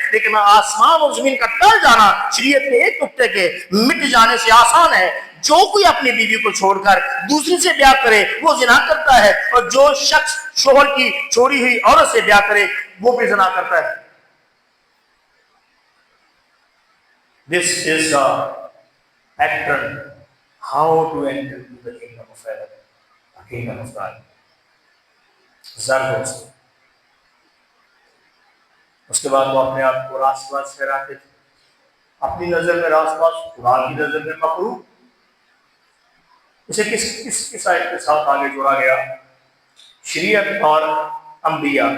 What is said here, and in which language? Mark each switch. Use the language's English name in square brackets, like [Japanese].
[Urdu] لیکن آسمان اور زمین کا ٹل جانا شریعت کے ایک نقطے کے مٹ جانے سے آسان ہے. جو کوئی اپنی بیوی کو چھوڑ کر دوسری سے بیاہ کرے وہ زنا کرتا ہے، اور جو شخص شوہر کی چھوڑی ہوئی عورت سے بیاہ کرے وہ بھی زنا کرتا ہے. [English] This is the pattern how to enter into the kingdom of heaven, the kingdom of God. [Urdu] زردوست. اس کے بعد وہ اپنے آپ کو راست باز ٹھہراتے تھے، اپنی نظر میں راست باز، خدا کی نظر میں مکروہ. اسے کس آیت کے ساتھ آگے جوڑا گیا؟ شریعت اور انبیاء.